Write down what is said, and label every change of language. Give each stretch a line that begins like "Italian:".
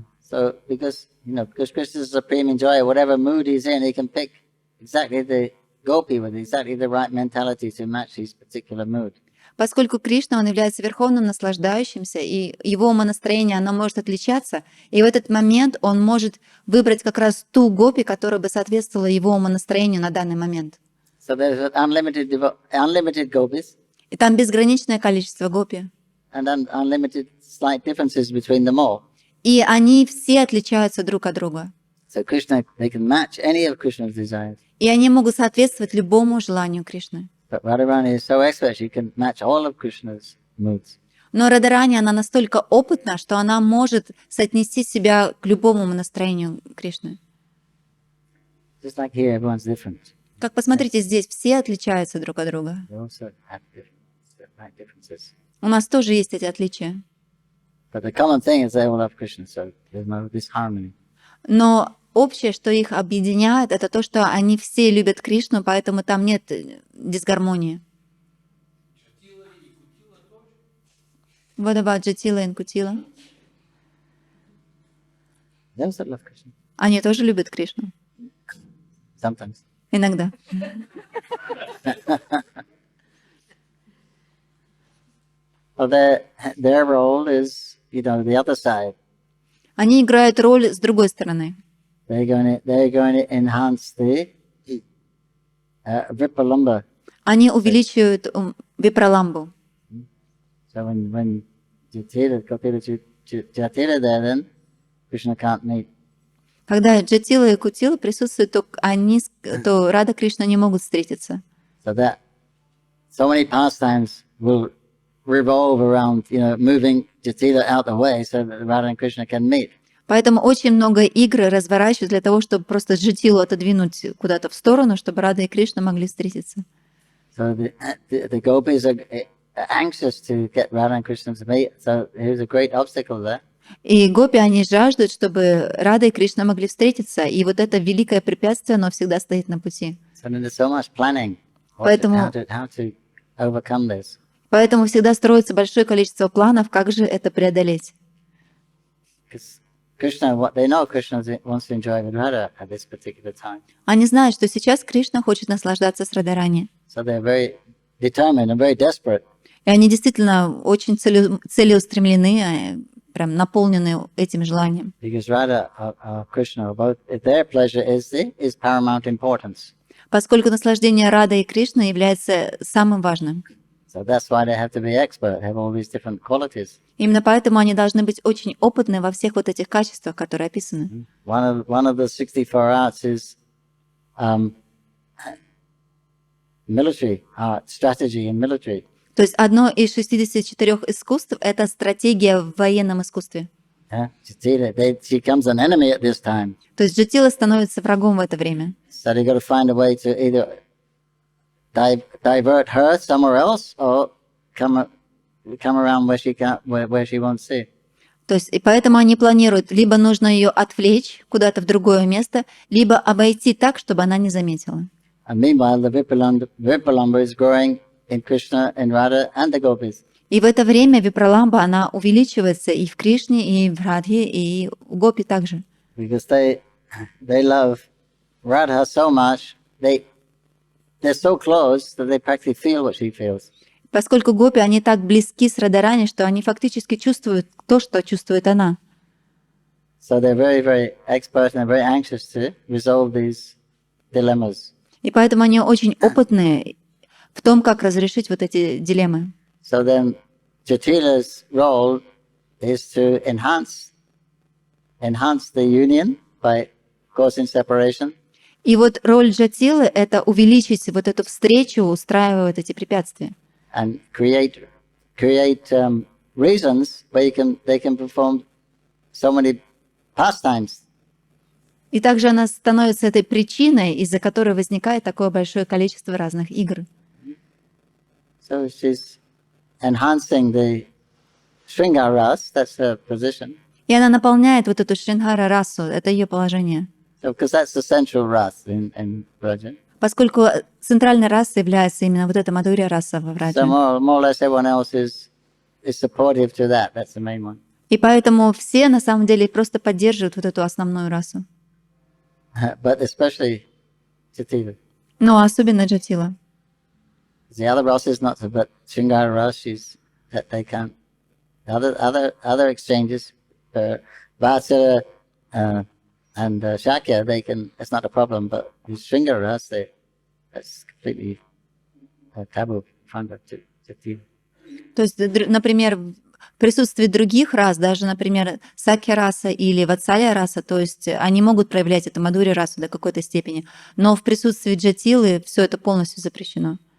English: So because Krishna is supreme enjoyer, whatever mood he's in, he can pick exactly the gopi with exactly the right mentality to match his particular mood.
Russian: Поскольку Кришна, он является верховным наслаждающимся, и его умонастроение, оно может отличаться, и в этот момент он может выбрать как раз ту гопи, которая бы соответствовала его умонастроению на данный момент.
English: So there's unlimited gopis
Russian: И там безграничное количество гопи.
English: and unlimited slight differences between them all.
Russian: И они все отличаются друг от друга.
English: So Krishna, they can match any of Krishna's desires.
Russian: И они могут соответствовать любому желанию Кришны.
English: But Radharani is so expert, she can match all of Krishna's moods.
Russian: Но Радарани, она настолько опытна, что она может соотнести себя к любому настроению Кришны.
English: Just like here, everyone's different.
Russian: Как посмотрите, здесь все отличаются друг от друга.
English: They also have slight differences.
Russian: У нас тоже есть эти отличия.
English: But the common thing is they all love Krishna, so there's no disharmony.
Russian: Но общее, что их объединяет, это то, что они все любят Кришну, поэтому там нет дисгармонии.
English: What about Джатила и Кутила? They also love Krishna.
Russian: Они тоже любят Кришну.
English: Sometimes.
Russian: Иногда.
English: Well, their role is, the other side.
Russian: Они играют роль с другой стороны.
English: They're going to enhance the Vipralambha.
Russian: Они увеличивают випраламбу.
English: So when Jatila there, then Krishna can't meet.
Russian: Когда Джатила и Кутила присутствуют, то Рада Кришна не могут встретиться.
English: So many pastimes will revolve around, moving Jatila out the way so that Radha and Krishna can meet.
Russian: Поэтому очень много игр разворачивают для того, чтобы просто Джатилу отодвинуть куда-то в сторону, чтобы Рада и Кришна могли встретиться.
English: So the gopis are anxious to get Radha and Krishna to meet. So here's a great obstacle there.
Russian: И гопи, они жаждут, чтобы Рада и Кришна могли встретиться, и вот это великое препятствие, оно всегда стоит на пути.
English: So there's so much planning
Russian: Поэтому
English: how to overcome this.
Russian: всегда строится большое количество планов, как же это преодолеть.
English: Krishna, what they know, Krishna wants to enjoy with Radha at this particular time.
Russian: Они знают, что сейчас Кришна хочет наслаждаться с Радхарани.
English: So they're very determined and very desperate.
Russian: И они действительно очень целеустремлены, прям наполнены этим желанием.
English: Because Radha or Krishna, both their pleasure is paramount importance.
Russian: Поскольку наслаждение Рады и Кришны является самым важным.
English: So that's why they have to be expert, have all these different qualities.
Russian: Именно поэтому они должны быть очень опытны во всех вот этих качествах, которые описаны.
English: One of the 64 arts is military art, strategy in military.
Russian: То есть одно из 64 искусств — это стратегия в военном искусстве.
English: Yeah? She becomes an enemy at this time.
Russian: То есть Джатила становится врагом в это время.
English: So they got to find a way to either divert her somewhere else or come around where she won't see.
Russian: То есть и поэтому они планируют, либо нужно ее отвлечь куда-то в другое место, либо обойти так, чтобы она не заметила.
English: And meanwhile, the Vipralamba is growing in Krishna, in Radha, and the gopis.
Russian: И в это время Випраламба, она увеличивается и в Кришне, и в Радхе, и в Гопи также.
English: Because they love Radha so much, they're so close that they practically feel what she feels.
Russian: Поскольку Гопи, они так близки с Радхарани, что они фактически чувствуют то, что чувствует она.
English: So they're very, very expert and very anxious to resolve these dilemmas.
Russian: И поэтому они очень опытные в том, как разрешить вот эти дилеммы.
English: So then Jatila's role is to enhance the union by causing separation.
Russian: И вот роль Джатилы — это увеличить вот эту встречу, устраивая вот эти препятствия.
English: And create reasons where they can perform so many pastimes.
Russian: И также она становится этой причиной, из-за которой возникает такое большое количество разных игр.
English: So she's enhancing the Shringara ras, that's her position.
Russian: И она наполняет вот эту Шрингара расу, это ее положение.
English: So, because that's the central ras in Vraja.
Russian: Поскольку центральной расой является именно вот эта Мадхурья раса во Враджа.
English: So more or less everyone else is supportive to that. That's the main one.
Russian: И поэтому все на самом деле просто поддерживают вот эту основную расу.
English: But especially Jatila.
Russian: Но особенно Джатила.
English: The other ras is not so, but Shringara ras, that they can't. Other exchanges, Vata and Shakya, they can. It's not a problem. But the Shringara ras, that's completely taboo from Jatila.
Russian: То есть, например, в присутствии других рас, даже, например, Сакья раса или Ватсалья раса, то есть они могут проявлять эту Мадхурья расу до какой-то степени, но в присутствии Джатилы все это полностью запрещено.